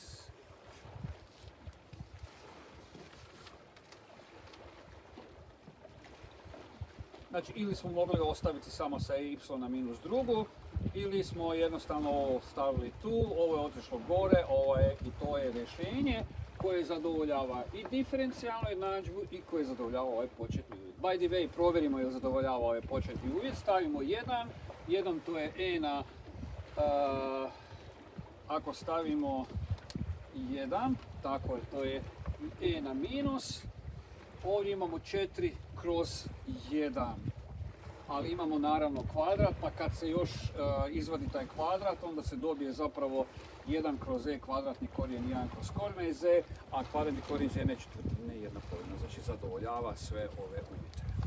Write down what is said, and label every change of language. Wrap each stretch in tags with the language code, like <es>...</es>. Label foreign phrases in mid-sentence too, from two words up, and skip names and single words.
<hr>Znači, ili smo mogli ostaviti samo sa y na minus drugu, ili smo jednostavno ovo stavili tu, ovo je otišlo gore, ovo je i to je rješenje koje zadovoljava i diferencijalnu jednadžbu i koje zadovoljava ovaj početni uvjet.</hr> <en>By the way,</en> <hr>provjerimo je li zadovoljava ovaj početni uvjet, stavimo 1, 1 to je e na, ako stavimo 1, tako je, to je e na minus, ovdje imamo 4 kroz 1, ali imamo naravno kvadrat, pa kad se još izvadi taj kvadrat, onda se dobije zapravo 1 kroz e kvadratni korijen 1 kroz korijena iz e, a kvadratni korijen iz e četvrtine 1 polovina, znači zadovoljava sve ove uvjete.</hr>